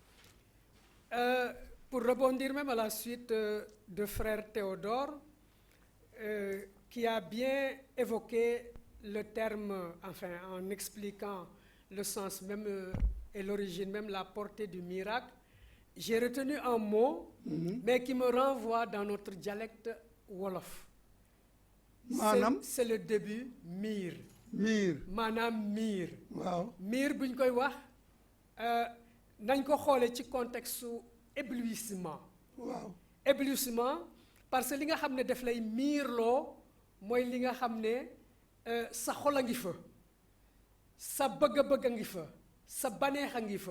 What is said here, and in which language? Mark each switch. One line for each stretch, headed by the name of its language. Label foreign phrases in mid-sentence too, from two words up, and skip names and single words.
French: Pour rebondir même à la suite de frère Théodore, qui a bien évoqué le terme, enfin en expliquant le sens même et l'origine, même la portée du miracle, j'ai retenu un mot, mais qui me renvoie dans notre dialecte Wolof. C'est le début,
Wolof: mir. Mir. Manam mir. Wow. Mir, buñ koy wax, nañ ko xolé ci
French: contexte éblouissement. Wow. Éblouissement, parce que
Wolof: li nga xamné daf lay mirlo moy li nga xamné sa xol a ngi fa, sa bëgg-bëgg a ngi fa, sa baneex a ngi fa.